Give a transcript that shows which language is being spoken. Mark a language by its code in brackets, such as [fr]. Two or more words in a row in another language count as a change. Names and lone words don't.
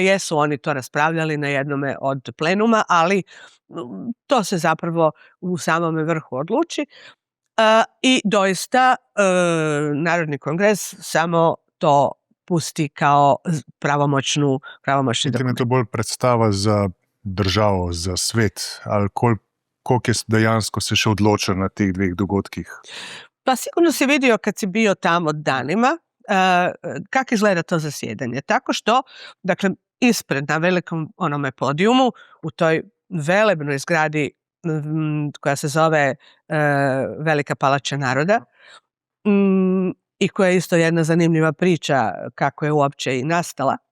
[hr] Jesu oni to raspravljali na jednome od plenuma, ali to se zapravo u samome vrhu odluči. I doista Narodni kongres samo to pusti kao pravomoćni dokument. [sl] Je to bolj predstava za državo, za svet, ali koliko je dejansko se še odločilo na teh dveh dogodkih? [hr] Pa sigurno si vidio kad si bio tamo danima kako izgleda to zasjedanje. Tako što, dakle, ispred na velikom onome podijumu u toj velebnoj zgradi koja se zove Velika palača naroda, i koja je isto jedna zanimljiva priča kako je uopće i nastala.